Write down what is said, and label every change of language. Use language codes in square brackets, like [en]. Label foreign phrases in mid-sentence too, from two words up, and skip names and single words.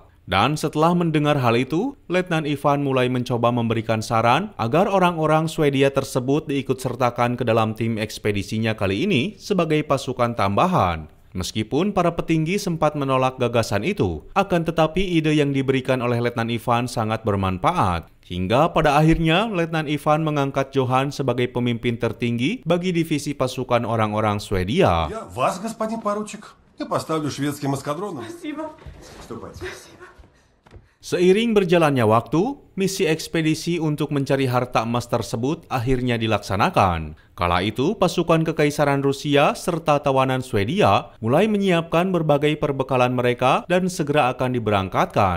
[id] Dan setelah mendengar hal itu, Letnan Ivan mulai mencoba memberikan saran agar orang-orang Swedia tersebut diikutsertakan ke dalam tim ekspedisinya kali ini sebagai pasukan tambahan. Meskipun para petinggi sempat menolak gagasan itu, akan tetapi ide yang diberikan oleh Letnan Ivan sangat bermanfaat. Hingga pada akhirnya Letnan Ivan mengangkat Johan sebagai pemimpin tertinggi bagi divisi pasukan orang-orang Swedia. [ru] Я вас, господин поручик, я поставлю шведским эскадроном. [id] Seiring berjalannya waktu, misi ekspedisi untuk mencari harta emas tersebut akhirnya dilaksanakan. Kala itu, pasukan Kekaisaran Rusia serta tawanan Swedia mulai menyiapkan berbagai perbekalan mereka dan segera akan diberangkatkan.